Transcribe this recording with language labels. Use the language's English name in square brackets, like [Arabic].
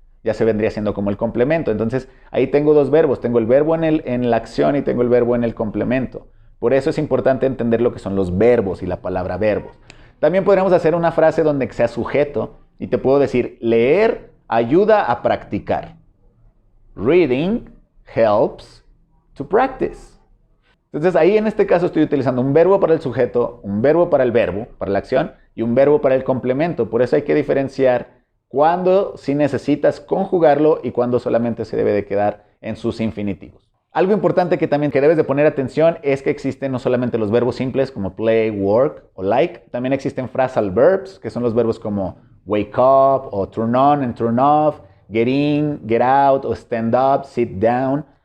[Spanish] Ya se vendría siendo como el complemento. Entonces, ahí tengo dos verbos. Tengo el verbo en la acción y tengo el verbo en el complemento. Por eso es importante entender lo que son los verbos y la palabra verbos. También podríamos hacer una frase donde sea sujeto y te puedo decir leer ayuda a practicar. [English] Reading helps to practice. [Spanish] Entonces ahí en este caso estoy utilizando un verbo para el sujeto, un verbo para el verbo, para la acción, y un verbo para el complemento. Por eso hay que diferenciar cuándo sí necesitas conjugarlo y cuándo solamente se debe de quedar en sus infinitivos. Algo importante que también debes de poner atención es que existen no solamente los verbos simples como play, work o like, también existen phrasal verbs, que son los verbos como wake up o [English] turn on and turn off, [Spanish] get in, get out o [English] stand up, sit down.